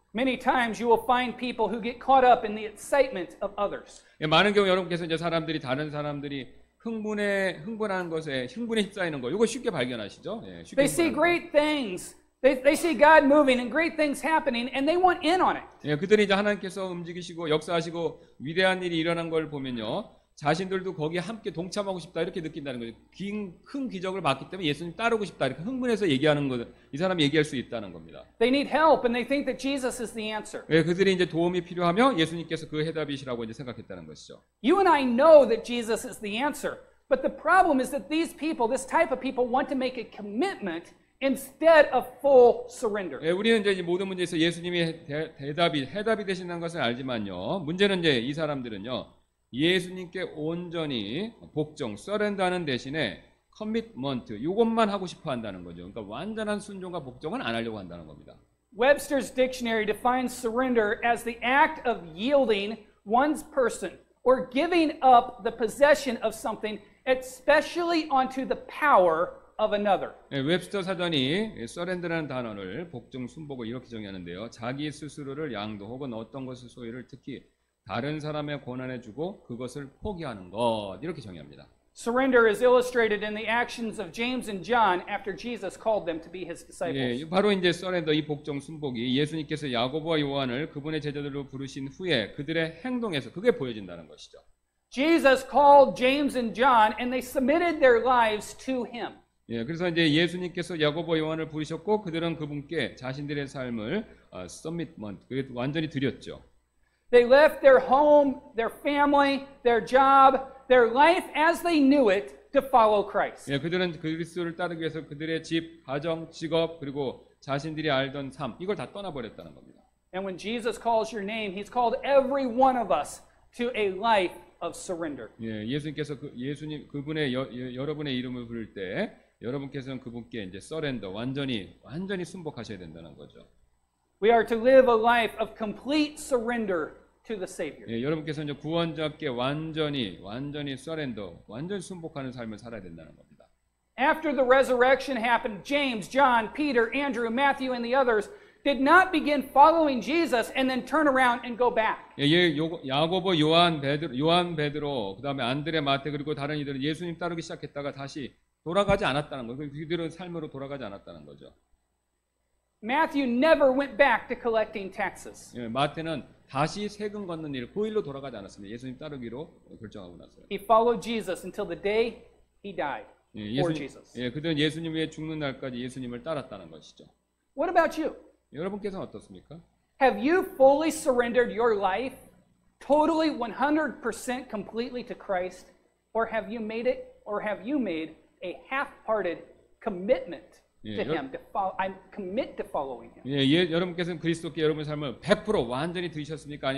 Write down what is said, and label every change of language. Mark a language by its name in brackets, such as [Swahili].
[English] Many times you will find people who get caught up in the excitement of others. [Korean] 예, 많은 경우 여러분께서 이제 다른 사람들이 흥분하는 것에 흥분에 휩싸이는 거. 이거 쉽게 발견하시죠? 예, 쉽게 [English] They see great things. They see God moving and great things happening, and they want in on it. [Korean] 예, 그들이 이제 하나님께서 움직이시고 역사하시고 위대한 일이 일어난 걸 보면요. 자신들도 거기에 함께 동참하고 싶다 이렇게 느낀다는 거죠. 큰 기적을 봤기 때문에 예수님 따르고 싶다 이렇게 흥분해서 얘기하는 거, 이 사람이 얘기할 수 있다는 겁니다. [English] They need help, and they think that Jesus is the answer. [Korean] 예, 그들이 이제 도움이 필요하며 예수님께서 그 해답이시라고 이제 생각했다는 것이죠. [English] You and I know that Jesus is the answer, but the problem is that these people, this type of people, want to make a commitment instead of full surrender. [Korean] 예, 우리는 이제 이 모든 문제에서 예수님이 해답이 되신다는 것을 알지만요. 문제는 이제 이 사람들은요. 예수님께 온전히 복종, 서렌더하는 대신에 커미트먼트, 이것만 하고 싶어 한다는 거죠. 그러니까 완전한 순종과 복종은 안 하려고 한다는 겁니다. [English] Webster's dictionary defines surrender as the act of yielding one's person or giving up the possession of something, especially onto the power of another. [Korean] 예, 웹스터 사전이 서렌더라는 단어를 복종, 순복을 이렇게 정의하는데요. 자기 스스로를 양도 혹은 어떤 것을 소유를 특히 다른 사람의 권한에 주고 그것을 포기하는 것 이렇게 정의합니다. [English] Surrender is illustrated in the actions of James and John after Jesus called them to be his disciples. [Korean] 예, 바로 이제 서렌더 이 복종 순복이 예수님께서 야고보와 요한을 그분의 제자들로 부르신 후에 그들의 행동에서 그게 보여진다는 것이죠. [English] Jesus called James and John and they submitted their lives to him. [Korean] 예, 그래서 이제 예수님께서 야고보 요한을 부르셨고 그들은 그분께 자신들의 삶을 서밋먼트 완전히 드렸죠. [English] They left their home, their family, their job, their life as they knew it to follow Christ. [Korean] 예, 그들은 그리스도를 따르기 위해서 그들의 집, 가정, 직업 그리고 자신들이 알던 삶 이걸 다 떠나버렸다는 겁니다. [English] And when Jesus calls your name, he's called every one of us to a life of surrender. [Korean] 예, 예수님께서 그분의 여러분의 이름을 부를 때 여러분께서는 그분께 이제 서렌더 완전히 순복하셔야 된다는 거죠. [English] We are to live a life of complete surrender to the Savior. [Korean] 예, 여러분께서는 이제 구원자께 완전히 서렌더, 완전히 순복하는 삶을 살아야 된다는 겁니다. [English] After the resurrection happened, James, John, Peter, Andrew, Matthew, and the others did not begin following Jesus and then turn around and go back. [Korean] 예, 야고보, 요한, 베드로, 그다음에 안드레, 마태 그리고 다른 이들은 예수님 따르기 시작했다가 다시 돌아가지 않았다는 거예요. 그들은 삶으로 돌아가지 않았다는 거죠. [English] Matthew never went back to collecting taxes. [Korean] 예, 마태는 다시 세금 걷는 일, 그 일로 돌아가지 않았습니다. 예수님 따르기로 결정하고 나서요. [English] He followed Jesus until the day he died for Jesus. [Korean] 예, 그들은 예수님 위해 죽는 날까지 예수님을 따랐다는 것이죠. [English] What about you? [Korean] 여러분께서는 어떻습니까? [English] Have you fully surrendered your life totally 100% completely to Christ? Or have you made a half-hearted commitment to him to follow? I commit to following him. [Korean] 예, 여러분께서는 그리스도께 여러분의 삶을 100% 완전히 드리셨습니까?